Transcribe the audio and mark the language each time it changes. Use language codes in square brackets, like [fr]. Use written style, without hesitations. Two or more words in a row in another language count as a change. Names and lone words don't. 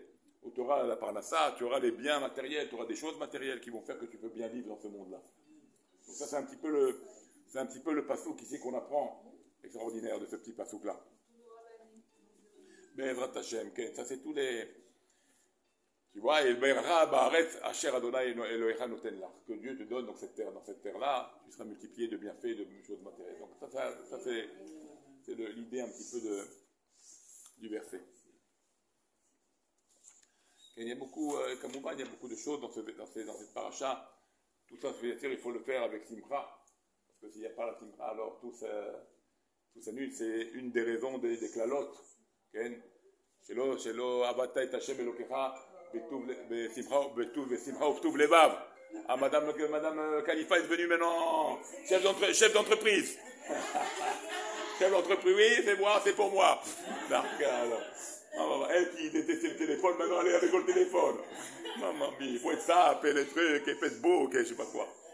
[fr] Où tu auras la parnassa, tu auras les biens matériels, tu auras des choses matérielles qui vont faire que tu peux bien vivre dans ce monde-là. Donc ça, c'est un petit peu le passouk ici qu'on apprend, extraordinaire de ce petit passouk-là. [he] בעזרת השם, [fr] ça c'est tous les... Tu vois, et [he] באה בארץ אשר אדוני אלוהיך נותן לך, [fr] que Dieu te donne dans cette terre-là, tu seras multiplié de bienfaits, de choses matérielles. Donc ça c'est l'idée un petit peu du verset. Et il y a beaucoup, Kamouban, il y a beaucoup de choses dans cette paracha. Tout ça, il faut le faire avec Simcha. Parce que s'il n'y a pas la Simcha, alors tout s'annule. C'est une des raisons des klalotes. [he] שלא עבדת את השם אלוקיך בשמחה ובטוב לבב. [fr] Madame Khalifa est devenue maintenant chef d'entreprise. Chef d'entreprise, oui, c'est moi, c'est pour moi. Elle qui détestait le téléphone, maintenant elle est avec le téléphone. Maman, il faut être ça, faire les trucs, et faire beau, je sais pas quoi.